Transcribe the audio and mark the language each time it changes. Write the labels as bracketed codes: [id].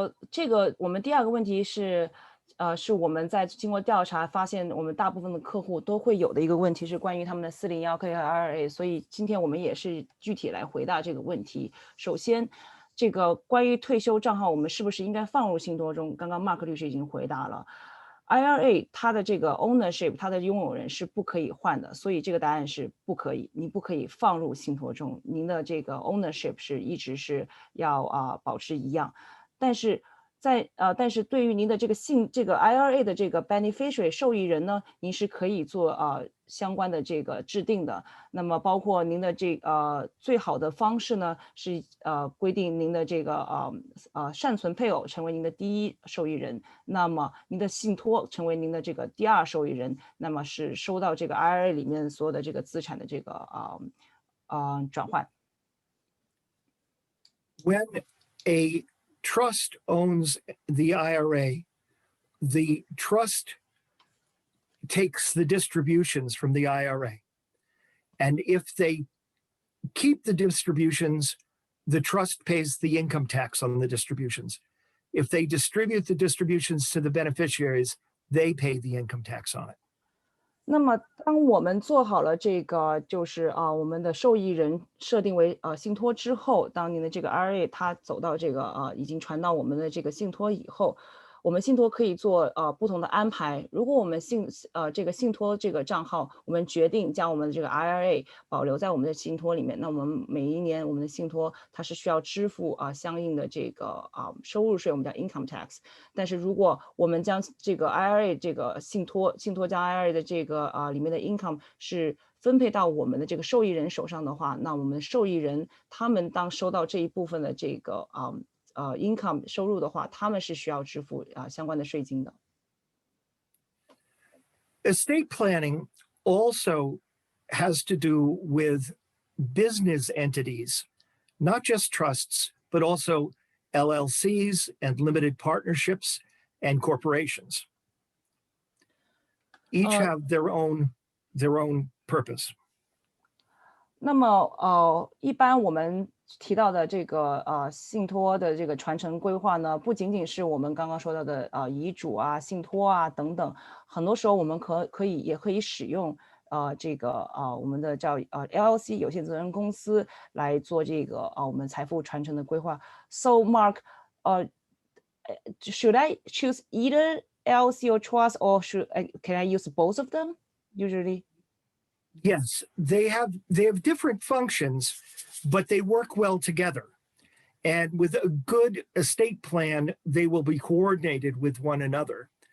[zh] 这个我们第二个问题是我们在经过调查发现，我们大部分的客户都会有的一个问题是关于他们的401k 和 IRA， 所以今天我们也是具体来回答这个问题。首先，这个关于退休账号，我们是不是应该放入信托中？刚刚 Mark 律师已经回答了。 IRA 它的这个 ownership， 它的拥有人是不可以换的，所以这个答案是不可以，你不可以放入信托中，您的这个 ownership 是一直是要保持一样。但是对于您的这个IRA 的这个 beneficiary 受益人呢，您是可以做相关的这个制定的。那么包括您的最好的方式呢，是规定您的这个善存配偶成为您的第一受益人，那么您的信托成为您的这个第二受益人，那么是收到这个 IRA 里面所有的这个资产的这个转换。 [en] When a trust owns the IRA, the trust takes the distributions from the IRA. And if they keep the distributions, the trust pays the income tax on the distributions. If they distribute the distributions to the beneficiaries, they pay the income tax on it. [zh] 那么，当我们做好了这个，就是我们的受益人设定为信托之后，当您的这个 IRA 它走到这个已经传到我们的这个信托以后，我们信托可以做不同的安排。如果我们这个信托这个账号，我们决定将我们的这个 IRA 保留在我们的信托里面，那我们每一年我们的信托它是需要支付相应的这个收入税，我们叫 income tax。但是如果我们将这个 IRA 这个信托将 IRA 的这个里面的 income 是分配到我们的这个受益人手上的话，那我们受益人他们当收到这一部分的这个income 收入的话，他们是需要支付相关的税金的。 [en] Estate planning also has to do with business entities, not just trusts, but also LLCs and limited partnerships and corporations. Each have their own purpose. [zh] 那么一般我们提到的这个信托的这个传承规划呢，不仅仅是我们刚刚说到的遗嘱啊、信托啊等等，很多时候我们也可以使用这个我们的叫LLC 有限责任公司来做这个我们财富传承的规划。 [en] So Mark, should I choose either LLC or trust, or can I use both of them usually? Yes, they have different functions, but they work well together. And with a good estate plan, they will be coordinated with one another.